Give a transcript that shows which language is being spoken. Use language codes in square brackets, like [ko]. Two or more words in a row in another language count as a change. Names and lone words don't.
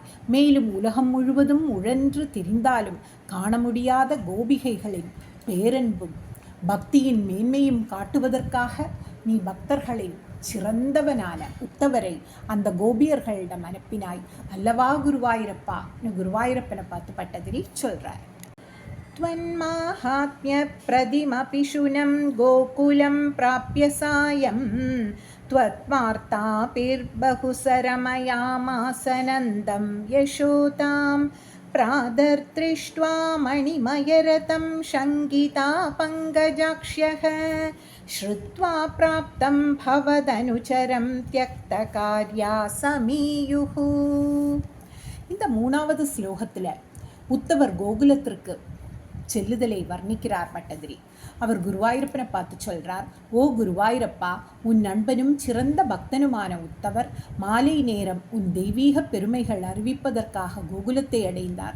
[ta] மேலும் உலகம் முழுவதும் உழன்று திரிந்தாலும் காண முடியாத கோபிகைகளின் பேரன்பும் பக்தியின் மேன்மையும் காட்டுவதற்காக நீ பக்தர்களின் சிறந்தவனான உத்தவரை அந்த கோபியர்களிடம் அனுப்பினாய் அல்லவா குருவாயூரப்பா? குருவாயூரப்பனை பார்த்து பட்டதிரி சொல்றார். [sa] त्वन्माहात्म्य प्रदिमपि शुनं गोकुलं प्राप्य सायं त्वत्वार्ताभिर्बहुसरमयामासनन्दं यशोतां प्रादर्दृष्ट्वा मणिमयरतं शङ्किता पङ्कजाक्ष्यः श्रुत्वा प्राप्तं भवदनुचरं त्यक्तकार्या समीयुः. [ta] இந்த 3வது ஸ்லோகத்தில் உத்தவர் கோகுலத்திற்கு செல்லுதலை வர்ணிக்கிறார் பட்டதிரி. அவர் குருவாயூரப்பனை பார்த்து சொல்கிறார், ஓ குருவாயூரப்பா, உன் நண்பனும் சிறந்த பக்தனுமான உத்தவர் மாலை நேரம் உன் தெய்வீக பெருமைகள் அறிவிப்பதற்காக கோகுலத்தை அடைந்தார்.